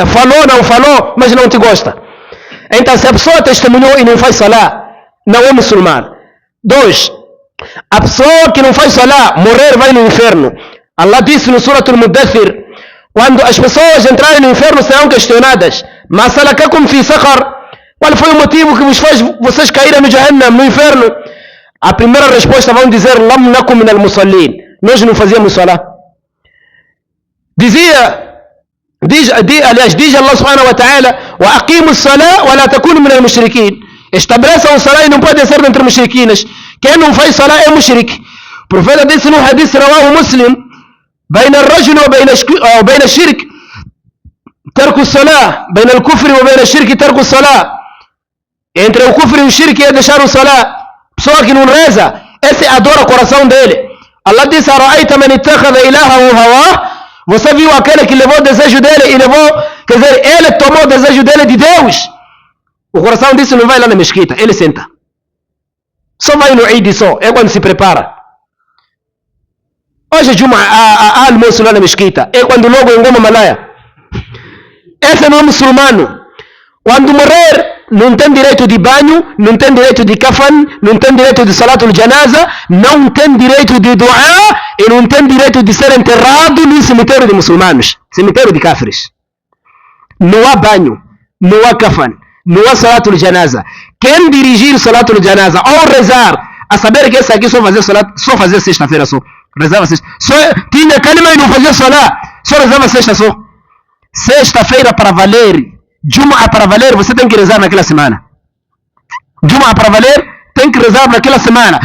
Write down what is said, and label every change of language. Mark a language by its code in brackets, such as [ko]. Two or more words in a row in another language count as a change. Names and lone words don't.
[pt] Falou, não falou, mas não te gosta. Então se a pessoa testemunhou e não faz salá, não é muçulmano. 2. A pessoa que não faz salá, morrer vai no inferno. Allah disse no Surah Al-Muddathir, quando as pessoas entrarem no inferno serão questionadas, [ar] ما سلككم في سقر? [pt] Qual foi o motivo que vos faz vocês caírem no Jahannam, no inferno? A primeira resposta vão dizer, [ar] لم نك من المصلين. [pt] Nós não fazíamos salá. Diz Allah [ar] سبحانه وتعالى وأقيموا الصلاة ولا تكونوا من المشركين. [pt] Estabeleçam o salá e não podem ser entre mushrikinas. Quem não faz salá é mushrik. O profeta disse no hadith [ar] رواه مسلم, بين الرجل وبين الشرك ترك الصلاة بين الكفر وبين الشرك ترك الصلاة. [pt] Entre o kufr e o shirk é deixar o salá. Pessoa que não reza, esse adora o coração dele. Allah disse, [ar] أرأيت من اتخذ إلهه هواه. [pt] Você viu aquele que levou o desejo dele e levou, quer dizer, ele tomou o desejo dele de Deus. O coração disse, não vai lá na mesquita, ele senta. Só vai no Eid só, é quando se prepara. Hoje há almoço lá na mesquita, é quando logo engoma Malaya. Esse não é muçulmano. Quando morrer, não tem direito de banho, não tem direito de kafan, não tem direito de [ar] صلاة الجنازة, [pt] não tem direito de dua e não tem direito de ser enterrado no cemitério de muçulmanos, cemitério de kafirs. Não há banho, não há kafan, não há [ar] صلاة الجنازة. [pt] Quem dirigir o [ar] صلاة الجنازة [pt] ou rezar, a saber que esse aqui só fazia sexta-feira só. Rezava sexta. Só tinha calma e não fazia salá. Só rezava sexta só. Sexta-feira para valer, Jumu'ah para valer, você tem que rezar naquela semana. Jumu'ah para valer, tem que rezar naquela semana.